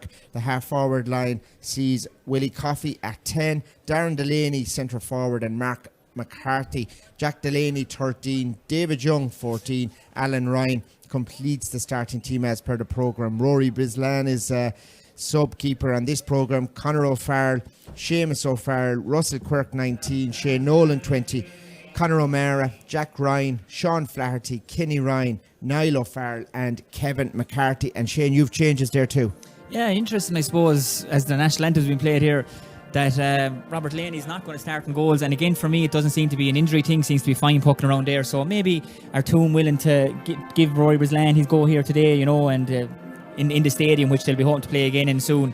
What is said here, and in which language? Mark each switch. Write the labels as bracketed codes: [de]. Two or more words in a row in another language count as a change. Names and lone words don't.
[en] The half forward line sees Willie Coffey at 10, Darren Delaney centre forward and Mark McCarthy, Jack Delaney 13, David Young 14, Alan Ryan completes the starting team as per the programme. Rory Bislan is sub-keeper on this programme. Conor O'Farrell, Seamus O'Farrell, Russell Quirk 19, Shane Nolan 20, Conor O'Mara, Jack Ryan, Sean Flaherty, Kenny Ryan, Niall O'Farrell and Kevin McCarthy. And Shane, you've changes there too. Yeah, interesting I suppose as the national anthem has been played here that Robert Laney is not going to start in goals, and again for me it doesn't seem to be an injury thing, seems to be fine pucking around there, so maybe our team willing to give Rory Brislan his go here today, and in the stadium, which they'll be hoping to play again in soon.